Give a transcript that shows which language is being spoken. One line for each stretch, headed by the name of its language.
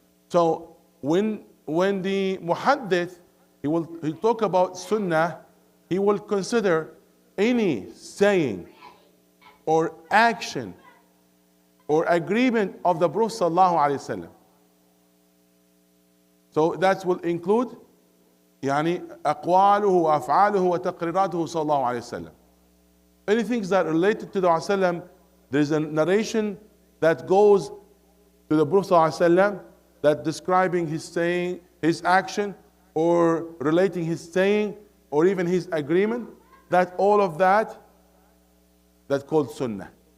English: So when the muhaddith, he'll talk about sunnah, he will consider any saying or action or agreement of the Prophet sallallahu alaihi wasallam. So that will include
Arabic: يعني أقواله وأفعاله وتقريراته صلى الله عليه وسلم.
English: Anything that related to the Prophet, there is a narration that goes to the Prophet ﷺ that describing his saying, his action, or relating his saying, or even his agreement, that all of that's called sunnah.